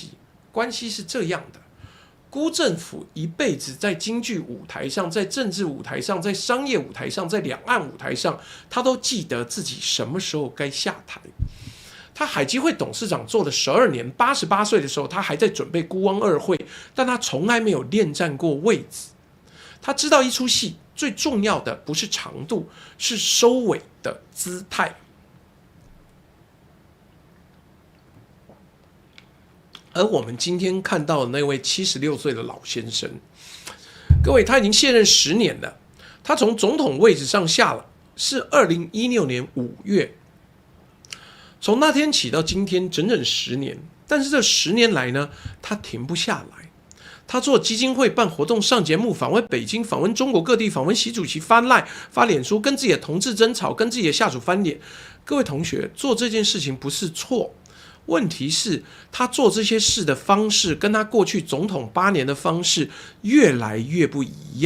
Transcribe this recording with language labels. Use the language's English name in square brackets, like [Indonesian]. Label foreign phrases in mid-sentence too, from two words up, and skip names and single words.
[Chinese] 關係是這樣的：辜振甫一輩子在京劇舞台上，在政治舞台上，在商業舞台上，在兩岸舞台上，他都記得自己什麼時候該下台。他海基會董事長做了12年，88歲的時候，他還在準備孤汪2會，但他從來沒有戀戰過位子。他知道一出戲最重要的不是長度，是收尾的姿態。而我們今天看到的那位76歲的老先生，各位，他已經卸任10年了。他從總統位置上下了，是2016年5月。從那天起到今天，整整10年。但是這10年來呢，他停不下來。他做基金會、辦活動、上節目、訪問北京、訪問中國各地、訪問習主席、發賴、發臉書，跟自己的同志爭吵，跟自己的下屬翻臉。各位同學，做這件事情不是錯，問題是他做這些事的方式，跟他過去總統8年的方式越來越不一樣。